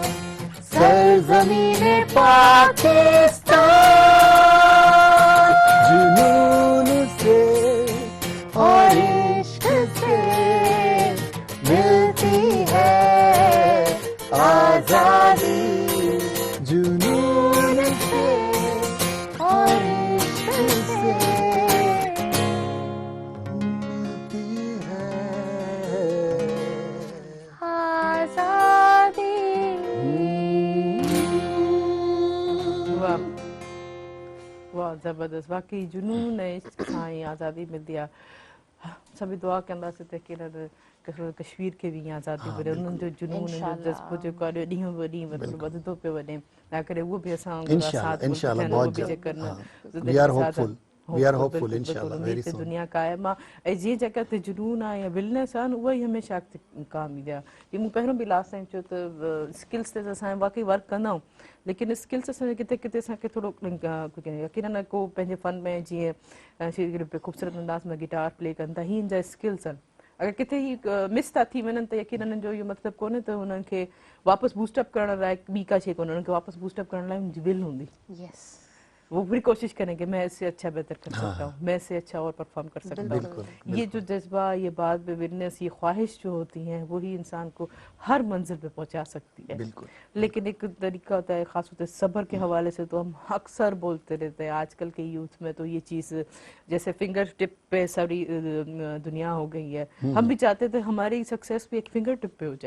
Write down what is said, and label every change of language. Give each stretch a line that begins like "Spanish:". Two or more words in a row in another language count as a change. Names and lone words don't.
Urdu: سرزمینِ پاکستان، جنون سے اور عشق سے ملتی ہے آزادی، جنون سے اور عشق سے ملتی ہے آزادی.
Sindhi: वाह वाह, ज़बरदस्त, वाकई जुनून है सां ई आज़ादी मिलंदी आहे। सभई दुआ कंदासीं त कश्मीर खे बि ईअं आज़ादी मिले, उन्हनि जो जुनून जो जज़्बो जेको आहे ॾींहों ॿ ॾींहुं मतिलबु वधंदो पियो वञे, ना करे उहो बि असां
Urdu: ان شاء اللہ بہت جلد
English: We are hopeful, we are hopeful inshallah very soon
Sindhi: दुनिया क़ाइम आहे। ऐं जीअं जेका ते जुनून आहे या विलनेस आहे न, उहा ई हमेशह अॻिते काम ईंदी आहे। जीअं मूं पहिरियों बि
English: last time
Sindhi: चयो त स्किल्स ते असां वाकई वर्क कंदा आहियूं, लेकिन स्किल्स असांखे किथे किथे असांखे थोरो यकीनन को पंहिंजे फन में जीअं ख़ूबसूरत अंदाज़ में
English: guitar play
Sindhi: कनि था, हीअं जा स्किल्स आहिनि, अगरि किथे ही मिस था थी वञनि त यकीनन जो इहो मतिलबु कोन्हे त हुननि खे वापसि बूस्टअप करण लाइ ॿी का शइ कोन्हे, हुननि खे वापसि बूस्टअप करण लाइ हुनजी विल हूंदी, यस,
Urdu: وہ پوری کوشش کریں کہ میں اس سے اچھا بہتر کر سکتا ہوں، میں اس سے اچھا اور پرفارم کر سکتا ہوں. یہ جو جذبہ، یہ بات میں وٹنس، یہ خواہش جو ہوتی ہیں، وہی انسان کو ہر منزل پہ پہنچا سکتی ہے. لیکن ایک طریقہ ہوتا ہے، خاص ہوتا ہے صبر کے حوالے سے، تو ہم اکثر بولتے رہتے ہیں آج کل کے یوتھ میں، تو یہ چیز جیسے
English: finger tip
Urdu: پہ ساری دنیا ہو گئی ہے، ہم بھی چاہتے تھے ہماری سکسیس بھی ایک
English: finger tip
Urdu: پہ ہو جائے.